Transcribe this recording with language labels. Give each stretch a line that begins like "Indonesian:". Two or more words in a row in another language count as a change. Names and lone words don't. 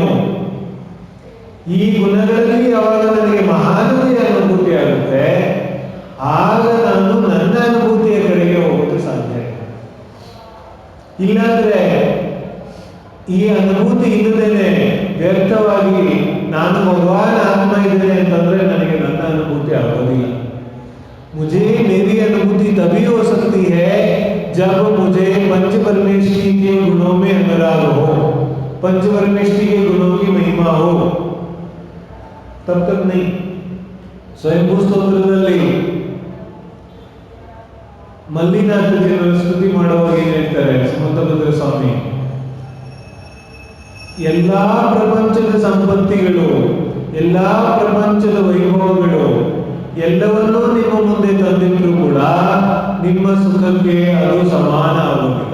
Kannada: ಈ ಗುಣಗಳಲ್ಲಿ ಯಾವಾಗ ನನಗೆ ಮಹಾನತೆಯ ಅನುಭೂತಿ ಆಗುತ್ತೆ ಆಗ ನಾನು ನನ್ನ ಅನುಭೂತಿ ಇಲ್ಲಾಂದ್ರೆ ಈ ಅನುಭೂತಿ ಇಲ್ಲದೇನೆ ವ್ಯರ್ಥವಾಗಿ ನಾನು ಭಗವಾನ್ ಆತ್ಮ ಇದ್ದೇನೆ ಅಂತಂದ್ರೆ ನನಗೆ ನನ್ನ ಅನುಭೂತಿ ಆಗೋದಿಲ್ಲ.
Hindi: मुझे मेरी अनुभूति तभी हो सकती है जब मुझे पंच परमेष्ठी के गुणों में अनुराग हो, पंच परमेष्ठी के गुणों की महिमा हो, तब तक नहीं.
Kannada: स्वयंभू ಸ್ತೋತ್ರದಲ್ಲಿ ಮಲ್ಲಿನಾಥ ಜನರ ಸ್ತುತಿ ಮಾಡುವಾಗ ಏನ್ ಹೇಳ್ತಾರೆ ಸಮಂತಭದ್ರ ಸ್ವಾಮಿ, ಎಲ್ಲಾ ಪ್ರಪಂಚದ ಸಂಪತ್ತಿಗಳು, ಎಲ್ಲಾ ಪ್ರಪಂಚದ ವೈಭವಗಳು ಎಲ್ಲವನ್ನೂ ನಿಮ್ಮ ಮುಂದೆ ತಂದಿದ್ರು ಕೂಡ ನಿಮ್ಮ ಸುಖಕ್ಕೆ ಅದು ಸಮಾನ ಆಗೋದಿಲ್ಲ.